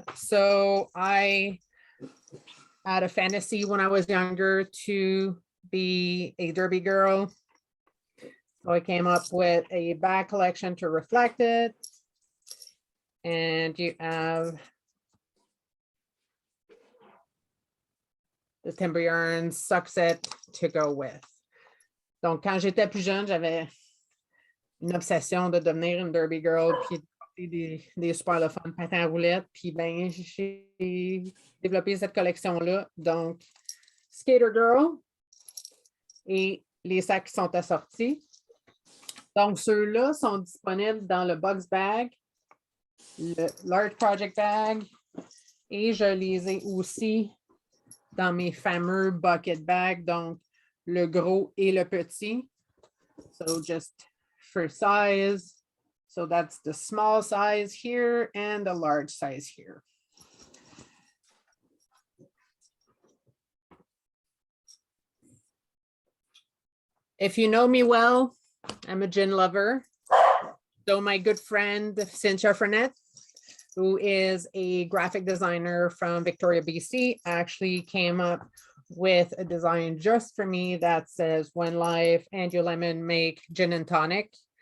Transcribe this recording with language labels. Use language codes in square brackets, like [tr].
[en] So I had a fantasy when I was younger to be a derby girl. So I came up with a bag collection to reflect it. And you have the Timber Yarns sock set to go with. [fr] Donc, quand j'étais plus jeune, j'avais une obsession de devenir une derby girl, puis des super le fun patins à roulettes. Puis ben, j'ai développé cette collection-là. Donc, Skater Girl et les sacs qui sont assortis. Donc, ceux-là sont disponibles dans le box bag, le large project bag, et je les ai aussi dans mes fameux bucket bags, donc le gros et le petit. [en] So just for size, so that's the small size here and the large size here. If you know me well, I'm a gin lover. So my good friend, Cynthia Frenette, who is a graphic designer from Victoria, BC, actually came up with a design just for me that says, when life and your lemon make gin and tonic.